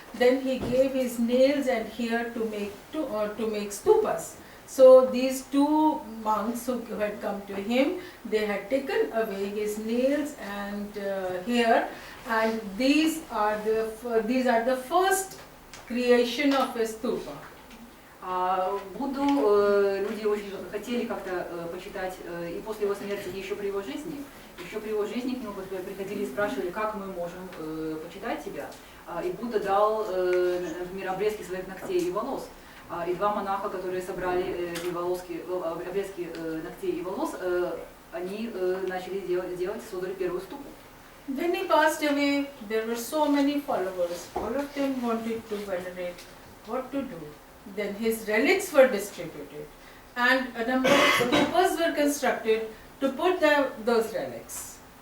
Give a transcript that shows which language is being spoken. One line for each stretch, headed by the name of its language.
English: Then he gave his nails and hair to make stupas. So these two monks who had come to him, they had taken away his nails and hair, and these are the first creation of a stupa.
Russian: Будду люди очень хотели как-то почитать и после его смерти, и еще при его жизни. Еще при его жизни к нему приходили и спрашивали, как мы можем почитать тебя. И Будда дал, например, обрезки своих ногтей и волос. И два монаха, которые собрали эти обрезки ногтей и волос, они начали делать, создали первую ступу.
English: When he passed away, there were so many followers. All of them wanted to venerate. What to do? Then his relics were distributed, and a number of stupas were constructed to put those relics.